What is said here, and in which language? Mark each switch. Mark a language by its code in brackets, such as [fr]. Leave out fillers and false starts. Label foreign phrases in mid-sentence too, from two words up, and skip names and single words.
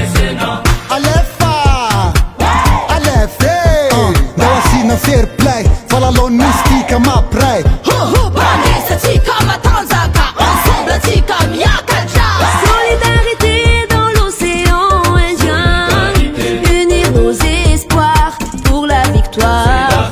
[mg] Alefa, alefe, dawasina [en] fair play, [mg] Lalaon'ny Nosy tika mapray. Vanessa tika matanjaka, ensemble tika miakatra. [fr] Solidarité dans l'océan Indien, unir nos espoirs pour la victoire.